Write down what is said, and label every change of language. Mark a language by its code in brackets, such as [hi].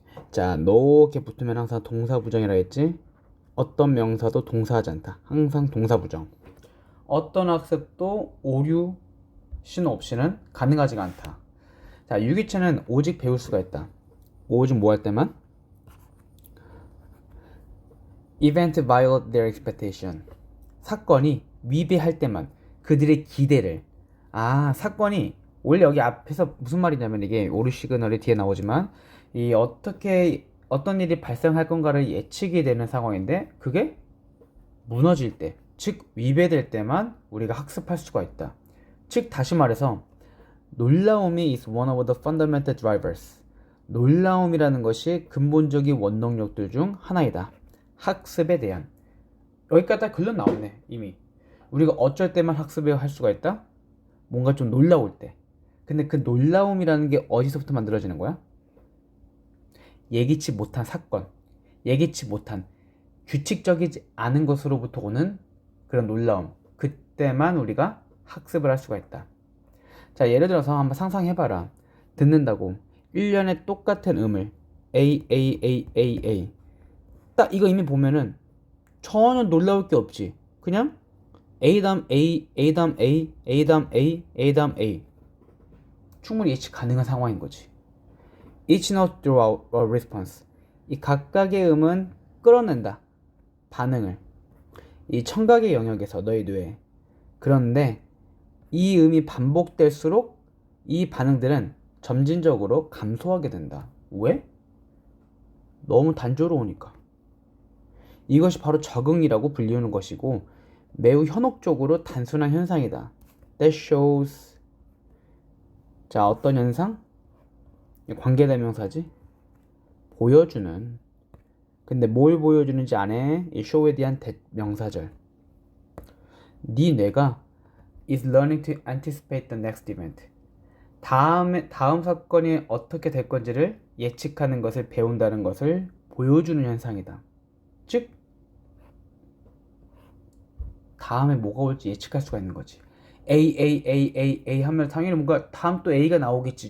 [ko] 자, 이렇게 붙으면 항상 동사부정이라 했지. 어떤 명사도 동사하지 않다. 항상 동사부정. 어떤 학습도 오류신 옵시는 가능하지가 않다. 자, 유기체는 오직 배울 수가 있다. 오직 뭐 할 때만? [en] Event violate their expectation. [ko] 사건이 위배할 때만, 그들의 기대를. 사건이 원래 여기 앞에서 무슨 말이냐면, 이게 오류 시그널이 뒤에 나오지만 이 어떤 일이 발생할 건가를 예측이 되는 상황인데, 그게 무너질 때, 즉 위배될 때만 우리가 학습할 수가 있다. 즉 다시 말해서 놀라움이 [en] is one of the fundamental drivers. [ko] 놀라움이라는 것이 근본적인 원동력들 중 하나이다. 학습에 대한. 여기까지 다 글로 나오네. 이미 우리가 어쩔 때만 학습을 할 수가 있다. 뭔가 좀 놀라울 때. 근데 그 놀라움이라는 게 어디서부터 만들어지는 거야? 예기치 못한 사건, 예기치 못한 규칙적이지 않은 것으로부터 오는 그런 놀라움. 그때만 우리가 학습을 할 수가 있다. 자, 예를 들어서 한번 상상해봐라. 듣는다고 1년에 똑같은 음을 A, A, A, A, A. 딱 이거 이미 보면은 전혀 놀라울 게 없지. 그냥 A 다음 A, A 다음 A, A 다음 A, A 다음 A. 충분히 예측 가능한 상황인 거지. [en] Each note draw a response. [ko] 이 각각의 음은 끌어낸다. 반응을. 이 청각의 영역에서 너의 뇌에. 그런데 이 음이 반복될수록 이 반응들은 점진적으로 감소하게 된다. 왜? 너무 단조로우니까. 이것이 바로 적응이라고 불리우는 것이고 매우 현혹적으로 단순한 현상이다. [en] That shows. [ko] 자, 어떤 현상? 관계대명사지. 보여주는. 근데 뭘 보여주는지 안 해? 이 show에 대한 대명사절. 네 뇌가 [en] is learning to anticipate the next event. [ko] 다음 사건이 어떻게 될 건지를 예측하는 것을 배운다는 것을 보여주는 현상이다. 즉 다음에 뭐가 올지 예측할 수가 있는 거지. A 하면 당연히 뭔가 다음 또 A가 나오겠지.